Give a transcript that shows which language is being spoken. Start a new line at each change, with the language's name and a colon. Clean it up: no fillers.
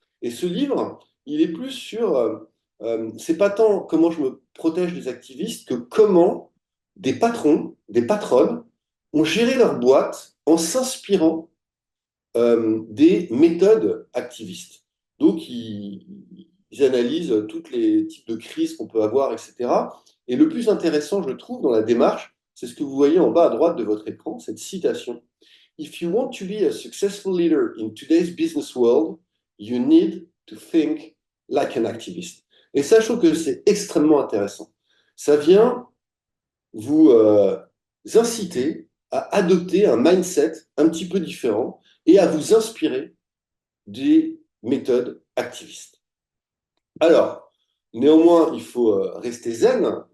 French: Et ce livre, il est plus sur, c'est pas tant comment je me protège des activistes que comment des patrons, des patronnes ont géré leur boîte en s'inspirant des méthodes activistes. Donc, ils analysent tous les types de crises qu'on peut avoir, etc. Et le plus intéressant, je trouve, dans la démarche, c'est ce que vous voyez en bas à droite de votre écran, cette citation.
English: If you want to be a successful leader in today's business world, you need to think like an activist.
French: Et ça, je trouve que c'est extrêmement intéressant. Ça vient vous inciter à adopter un mindset un petit peu différent et à vous inspirer des méthodes activistes. Alors, néanmoins, il faut rester zen.